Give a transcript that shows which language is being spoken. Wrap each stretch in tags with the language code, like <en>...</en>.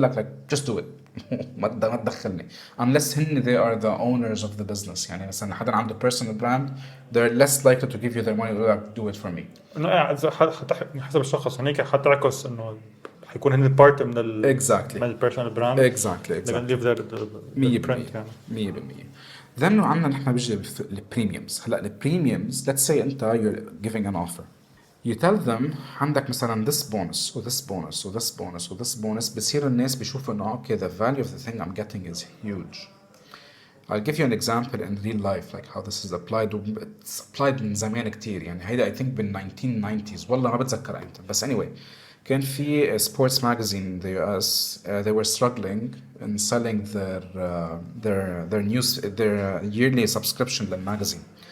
<ar>ويقول لك</ar> <en>like just do it</en> <ar>ما تدخلني</ar> <en>unless هن they are the owners of the business</en> <ar>يعني مثلا حدا عنده</ar> <en>personal brand they're less likely to give you their money ويقول لك do it for me.</en> <ar>انه إذا حسب الشخص هنيك حتعكس انه حيكون هن بارت من</ar> <en>Exactly.</en> <ar>من البيرسونال براند.</ar> <en>Exactly. They're gonna leave their print يعني. 100%.</en> <ar>Then عندنا نحن بيجي البريميومز. هلا البريميومز</ar> <en>let's say انت you're giving an offer. You tell them</en> <ar>عندك مثلا</ar> <en>this bonus و this bonus و this bonus و this bonus</en> <ar>بصير الناس بيشوفوا انه</ar> <en>okay the value of the thing I'm getting is huge. I'll give you an example in real life like how this is applied. It's applied</en> <ar>من زمان كتير يعني هيدا</ar> <en>I think بال 1990s</en> <ar>والله ما بتذكر امتى بس</ar> <en>anyway</en> <ar>كان في</ar> <en>sports magazine in the US they were struggling in selling their yearly subscription للمagazine.</en>